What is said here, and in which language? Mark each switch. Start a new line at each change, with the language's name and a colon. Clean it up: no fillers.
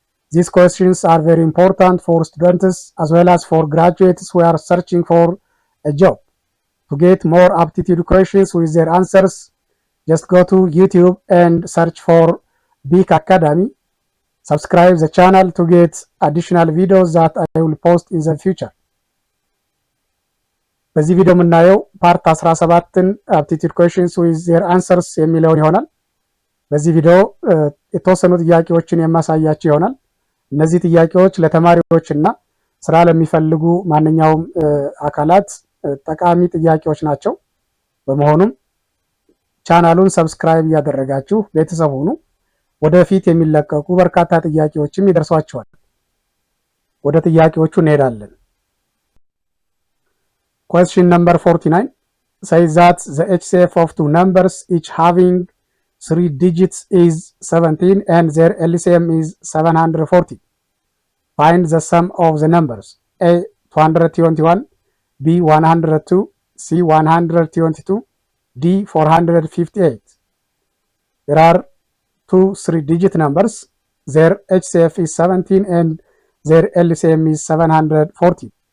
English: These questions are very important for students as well as for graduates who are searching for a job. To get more aptitude questions with their answers, just go to YouTube and search for BEEK Academy. Subscribe the channel to get additional videos that I will post in the future.
Amharic: በዚህ ቪዲዮ የምናየው ፓርት 17ን
English: aptitude questions with their answers
Amharic: የሚለውን ይሆናል። በዚህ ቪዲዮ የተወሰኑ ጥያቄዎችን የማሳያችሁ ይሆናል። እነዚህ ጥያቄዎች ለተማሪዎችና ስራ ለሚፈልጉ ማንኛውም አካላት ጠቃሚ ጥያቄዎች ናቸው። በመሆኑም ቻናሉን ሰብስክራይብ ያደረጋችሁ ቤተሰብ ሁኑ። ወደፊት የሚለቀቁ በርካታ ጥያቄዎችም ይደርሷችኋል። ወደ ጥያቄዎቹ እንሄዳለን።
English: Question number 49 says that the HCF of two numbers each having 3 digits is 17 and their LCM is 740. Find the sum of the numbers. A 221, B 102, C 122, D 458. There are two 3-digit numbers. Their HCF is 17 and their LCM is 740.